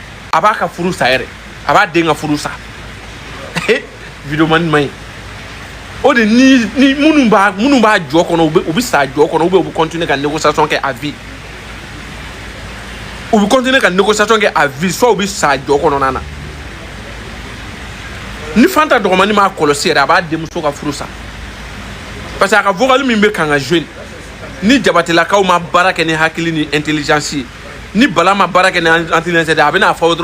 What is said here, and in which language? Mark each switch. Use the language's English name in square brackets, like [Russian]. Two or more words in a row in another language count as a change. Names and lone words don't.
[Bambara] aba ka furu sa yɛrɛ a b'a den ka furu sa vidéoman man ɲi o de ni minnu b'a jɔ kɔnɔ u bɛ sa jɔ kɔnɔ u bɛ continuer ka négociation kɛ [French] à vie [Bambara] u bɛ continuer ka négociation kɛ [French] à vie [Bambara] soit u bɛ sa jɔ kɔnɔna na ni Fanta Dɔgɔmani m'a kɔlɔsi yɛrɛ a b'a denmuso ka furu sa [French] parce que [Bambara] a ka vocal min bɛ kan ka jouer ni Jabatilakaw ma baara kɛ ni hakili ni intelligence ye ni Bala ma baara kɛ ni intelligence ye a bɛ n'a fɔ